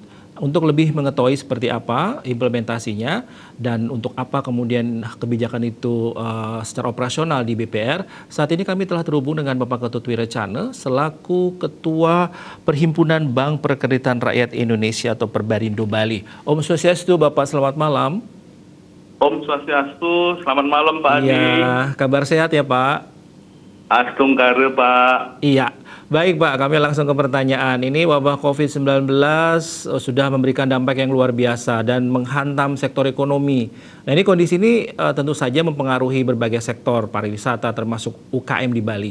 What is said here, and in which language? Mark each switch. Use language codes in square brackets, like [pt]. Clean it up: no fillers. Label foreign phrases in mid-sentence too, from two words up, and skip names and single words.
[id] Untuk lebih mengetahui seperti apa implementasinya dan untuk apa kemudian kebijakan itu secara operasional di BPR, saat ini kami telah terhubung dengan Bapak Ketut Wirecana selaku Ketua Perhimpunan Bank Perkreditan Rakyat Indonesia atau Perbarindo Bali. [sa] Om Swastiastu, [id] Bapak, selamat malam. [sa] Om Swastiastu, [id] selamat malam Pak Adi. Iya, kabar sehat ya Pak? Astung kare Pak. Iya, baik Pak, kami langsung ke pertanyaan. Ini wabah COVID-19 sudah memberikan dampak yang luar biasa dan menghantam sektor ekonomi. Nah ini kondisi ini tentu saja mempengaruhi berbagai sektor pariwisata termasuk UKM di Bali.